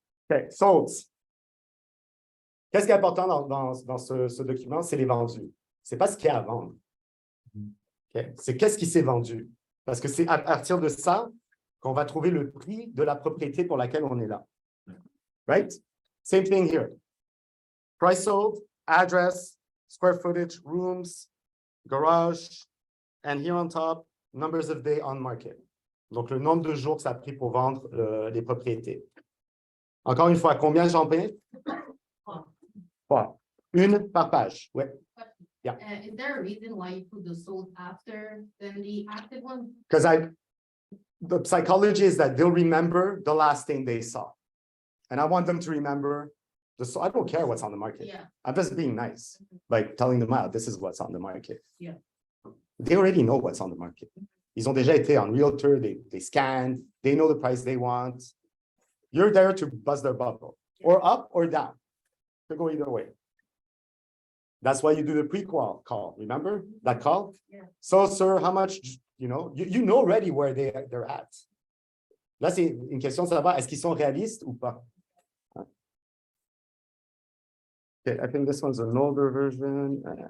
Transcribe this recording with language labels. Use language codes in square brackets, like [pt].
[fr] OK, so, qu'est-ce qui est important dans ce document? C'est les vendus. Ce n'est pas ce qu'il y a à vendre. Okay? C'est qu'est-ce qui s'est vendu. Parce que c'est à partir de ça qu'on va trouver le prix de la propriété pour laquelle on est là. [en] Right? Same thing here. Price sold, address, square footage, rooms, garage, and here on top, numbers of day on market. [fr] Donc, le nombre de jours que ça a pris pour vendre les propriétés. Encore une fois, combien j'en paie? 3. Une par page. Ouais. [en] Yeah. Is there a reason why you put the sold after than the active one? Because the psychology is that they'll remember the last thing they saw. And I want them to remember, I don't care what's on the market. Yeah. I'm just being nice, like telling them out, this is what's on the market. Yeah. They already know what's on the market. [fr] Ils ont déjà été en realtor, [en] they scanned, they know the price they want. You're there to buzz their bubble, or up or down. Could go either way. That's why you do the pre-call call. Remember that call? Yeah. So, sir, how much, you know already where they're at. [fr] Là, c'est une question de savoir, est-ce qu'ils sont réalistes ou pas? [en] Okay, I think this one's an older version.